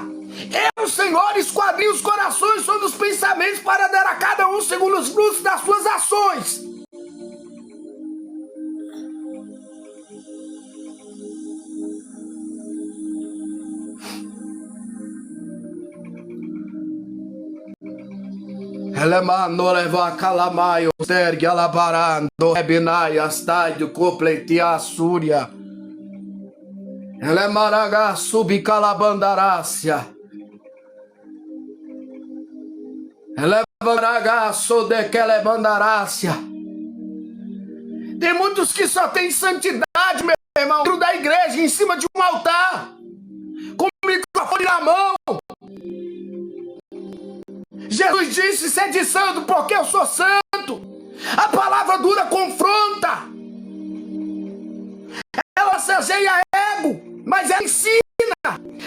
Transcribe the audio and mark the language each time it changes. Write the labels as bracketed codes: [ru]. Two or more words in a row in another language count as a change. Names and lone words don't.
[pt] Eu, Senhor, esquadrinho os corações sobre os pensamentos para dar a cada um segundo os frutos das suas ações. Elemano leva calamaio, stergue alabarando, ebinai, astádio, copleti, assúria. Elemaraga, subicalabandarácia. Elevaraga, sodequelebandarácia. Tem muitos que só têm santidade, meu irmão, dentro da igreja, em cima de um altar, com o microfone na mão. Jesus disse: sede santo, porque eu sou santo. A palavra dura confronta. Ela massageia ego, mas ela ensina.